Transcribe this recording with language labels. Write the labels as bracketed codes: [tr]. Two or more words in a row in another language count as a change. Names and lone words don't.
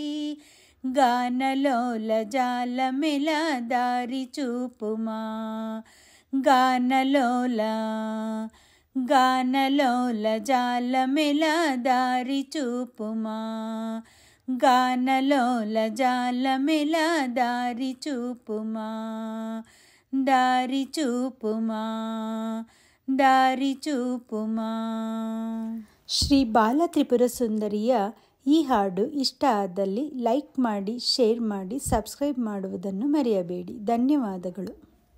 [te] గానలోల జాలమెల దారి చూపుమా, గానలోల, గానలోల జాలమెల దారి చూపుమా, గానలోల జాలమెల దారి చూపుమా, దారి చూపుమా, దారి చూపుమಾ. [kn] ಶ್ರೀ ಬಾಲ ತ್ರಿಪುರ ಸುಂದರಿಯ ಈ ಹಾಡು ಇಷ್ಟ ಆದಲ್ಲಿ ಲೈಕ್ ಮಾಡಿ, ಶೇರ್ ಮಾಡಿ, ಸಬ್ಸ್ಕ್ರೈಬ್ ಮಾಡುವುದನ್ನು ಮರೆಯಬೇಡಿ. ಧನ್ಯವಾದಗಳು.